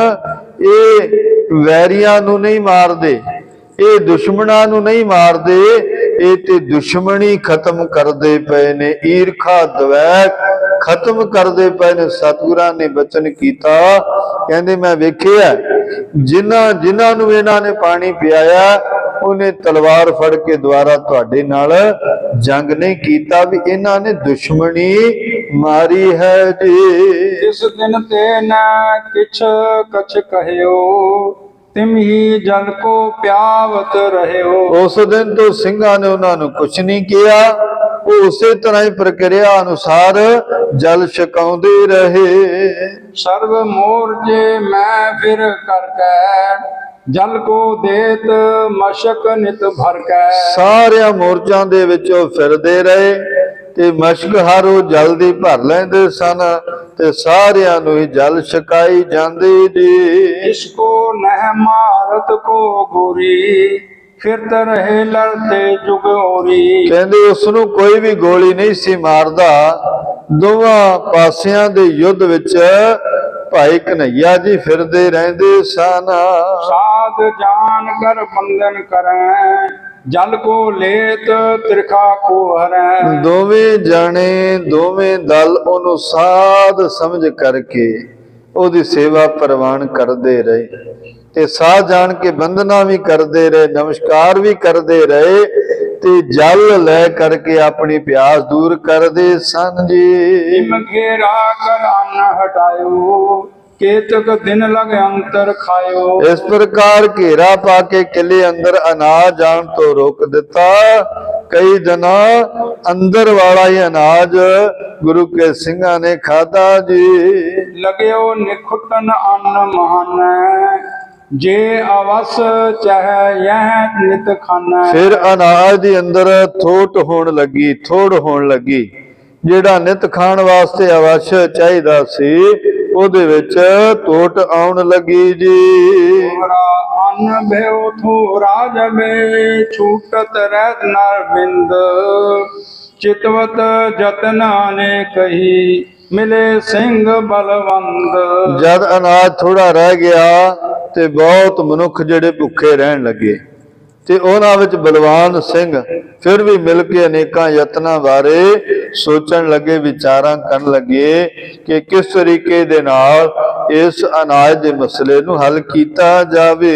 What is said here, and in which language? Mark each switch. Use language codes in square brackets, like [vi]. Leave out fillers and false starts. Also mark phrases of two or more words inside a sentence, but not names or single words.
[pa] ਇਹ ਵੈਰੀਆਂ ਨੂੰ ਨਹੀਂ ਮਾਰਦੇ, ਇਹ ਦੁਸ਼ਮਣਾਂ ਨੂੰ ਨਹੀਂ ਮਾਰਦੇ, ਇਹ ਤੇ ਦੁਸ਼ਮਣੀ ਖਤਮ ਕਰਦੇ ਪਏ ਨੇ, ਈਰਖਾ ਦਵੈਤ ਖਤਮ ਕਰਦੇ ਪਏ ਨੇ। ਸਤਿਗੁਰਾਂ ਨੇ ਬਚਨ ਕੀਤਾ, ਕਹਿੰਦੇ ਮੈਂ ਵੇਖਿਆ ਜਿਨ੍ਹਾਂ ਨੂੰ ਇਹਨਾਂ ਨੇ ਪਾਣੀ ਪਿਆਇਆ, ਉਹਨੇ ਤਲਵਾਰ ਫੜ ਕੇ ਦੁਆਰਾ ਤੁਹਾਡੇ ਨਾਲ ਜੰਗ ਨਹੀਂ ਕੀਤਾ, ਵੀ ਇਹਨਾਂ ਨੇ ਦੁਸ਼ਮਣੀ ਮਾਰੀ ਹੈ ਜੀ। [bra] इस दिन ते न किछ कछ कहियो, तिम ही जल को प्यावत रहियो। [pa] ਉਸ ਦਿਨ ਤੋਂ ਸਿੰਘਾਂ ਨੇ ਉਹਨਾਂ ਨੂੰ ਕੁਛ ਨਹੀਂ ਕਿਹਾ, ਉਹ ਉਸੇ ਤਰ੍ਹਾਂ ਹੀ ਪ੍ਰਕਿਰਿਆ ਅਨੁਸਾਰ ਜਲ ਛਕਾਉਂਦੇ ਰਹੇ। [bra] सर्व मोर्जे मैं फिर करके, जल को देत मशक नित भर के। [pa] ਸਾਰਿਆਂ ਮੋਰਚਾਂ ਦੇ ਵਿੱਚ ਉਹ ਫਿਰਦੇ ਰਹੇ ਤੇ ਮਸ਼ਕ ਹਰ ਉਹ ਜਲ ਦੀ ਭਰ ਲੈਂਦੇ ਸਨ ਤੇ ਸਾਰਿਆਂ ਨੂੰ ਹੀ ਜਲ ਛਕਾਈ ਜਾਂਦੇ ਜੀ। [bra] इसको नह मारत को गोरी, फिरत रहे लड़ते जुग ओरी। [pa] ਕਹਿੰਦੇ ਉਸ ਨੂੰ ਕੋਈ ਵੀ ਗੋਲੀ ਨਹੀਂ ਸੀ ਮਾਰਦਾ। ਦੋਵਾਂ ਪਾਸਿਆਂ ਦੇ ਯੁੱਧ ਵਿੱਚ ਭਾਈ ਕਨ੍ਹਈਆ ਜੀ ਫਿਰਦੇ ਰਹਿੰਦੇ ਸਨ। [bra] साध जान कर बंधन करें, जल को लेत त्रिखा को हरें। [pa] ਦੋਵੇਂ ਜਾਣੇ ਦੋਵੇਂ ਦਲ ਉਹਨੂੰ ਸਾਧ ਸਮਝ ਕਰਕੇ ਉਹਦੀ ਸੇਵਾ ਪ੍ਰਵਾਨ ਕਰਦੇ ਰਹੇ ਤੇ ਸਾਧ ਜਾਣ ਕੇ ਬੰਦਨਾ ਵੀ ਕਰਦੇ ਰਹੇ, ਨਮਸਕਾਰ ਵੀ ਕਰਦੇ ਰਹੇ ਤੇ ਜਲ ਲੈ ਕਰਕੇ ਆਪਣੀ ਪਿਆਸ ਦੂਰ ਕਰਦੇ ਸਨ ਜੀ। [bra] हिम घेरा कर अन्न हटायो, केतक दिन लग अंतर खायो। [pa] ਇਸ ਪ੍ਰਕਾਰ ਘੇਰਾ ਪਾ ਕੇ ਕਿਲੇ ਅੰਦਰ ਅਨਾਜ ਜਾਣ ਤੋਂ ਰੋਕ ਦਿੱਤਾ। ਕਈ ਦਿਨਾਂ ਅੰਦਰ ਵਾਲਾ ਹੀ ਅਨਾਜ ਗੁਰੂ ਕੇ ਸਿੰਘਾਂ ਨੇ ਖਾਧਾ ਜੀ। [bra] लग्यो निखुटन अन्न महान, जे अवस चाह यह नित खाना। [pa] ਫਿਰ ਅਨਾਜ ਦੇ ਅੰਦਰ ਥੋਟ ਹੋਣ ਲੱਗੀ, ਥੋੜ ਹੋਣ ਲੱਗੀ। ਜਿਹੜਾ ਨਿਤ ਖਾਣ ਵਾਸਤੇ ਅਵਸ਼ ਚਾਹੀਦਾ ਸੀ, ਉਹਦੇ ਵਿੱਚ ਤੋਟ ਆਉਣ ਲੱਗੀ ਜੀ। [bra] थोरा अन्न भयो थोरा जबे, छूटत रह नर बिंद, चितवत जतन अनेकही मिले सिंघ बलवंद। [pa] ਜਦ ਅਨਾਜ ਥੋੜਾ ਰਹਿ ਗਿਆ ਤੇ ਬਹੁਤ ਮਨੁੱਖ ਜਿਹੜੇ ਭੁੱਖੇ ਰਹਿਣ ਲੱਗੇ ਤੇ ਉਹਨਾਂ ਵਿੱਚ ਬਲਵਾਨ ਸਿੰਘ ਫਿਰ ਵੀ ਮਿਲ ਕੇ ਅਨੇਕਾਂ ਯਤਨਾਂ ਬਾਰੇ ਸੋਚਣ ਲੱਗੇ, ਵਿਚਾਰਾਂ ਕਰਨ ਲੱਗੇ ਕਿ ਕਿਸ ਤਰੀਕੇ ਦੇ ਨਾਲ ਇਸ ਅਨਾਜ ਦੇ ਮਸਲੇ ਨੂੰ ਹੱਲ ਕੀਤਾ ਜਾਵੇ।